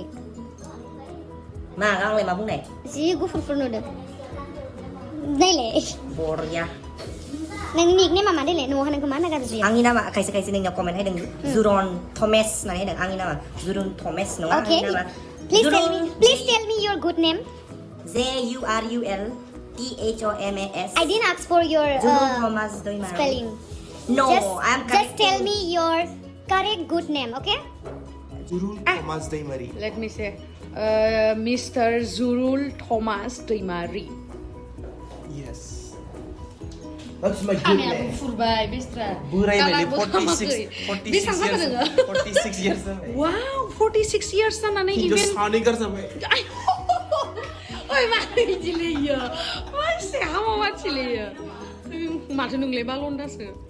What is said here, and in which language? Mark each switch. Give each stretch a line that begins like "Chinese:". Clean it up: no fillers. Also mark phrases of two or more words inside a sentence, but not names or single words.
Bodo: मा आंलाय मा बुंनाय जि गुफुरफोर नुदों नायलाय बरिया नोंनि निकनेमा मा देलाय न'आव नोंखौ मा होनना गाबज्रियो आंनि नामा खायसे खायसे नोंनियाव कमेन्ट होदों जुरन थमेस होननानै होदों आंनि नामा जुरन थमेस नङा आंनि
English: Okay.
Bodo: नामा
English: Please tell me your good name. JURULTHOMAS I didn't ask for your Jurul Thomas Daimari. spelling. No, I'm just correct. tell me your correct good name, okay? Jurul Thomas Daimari. let me say Mr. Zurul Thomas Daimari Yes. That's my good
Bodo: खानायाबो
English: name.
Bodo: फुरबाय बेस्रा बोराय नायलै कालारबो 46 खामाखै। बेसां जाखो नोङो 46 years जाबाय वाव 46 years जानानै हिनजाव इभेन सानै गारजाबाय ओइ मानो इदि लेयो मानसि हामा मानसि लेयो माथो नोंलाय मा लन्दासो